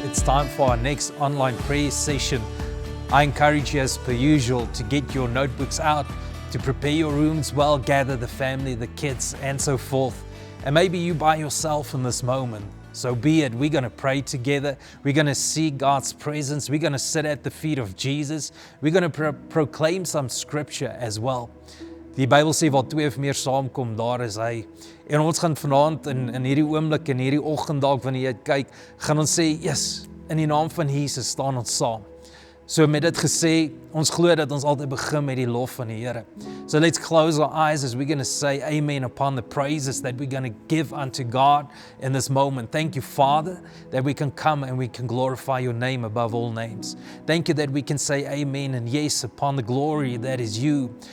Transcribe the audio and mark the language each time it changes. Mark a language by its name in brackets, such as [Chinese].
[English] It's time for our next online prayer session. I encourage you, as per usual, to get your notebooks out, to prepare your rooms well, gather the family, the kids, and so forth. And maybe you by yourself in this moment. So be it. We're going to pray together. We're going to see God's presence. We're going to sit at the feet of Jesus. We're going to proclaim some scripture as well. [Afrikaans] Die Bybel sê waar twee of meer saamkom, daar is hy. En ons gaan vanaand in hierdie oomblik, in hierdie oggend dalk wanneer jy kyk, gaan ons sê, yes, in die naam van Jesus staan ons saam. So met dit gesê, ons glo dat ons altyd begin met die lof van die Here. [English] So let's close our eyes as we're going to say amen upon the praises that we're going to give unto God in this moment. Thank you, Father, that we can come and we can glorify your name above all names. Thank you that we can say amen and yes upon the glory that is you.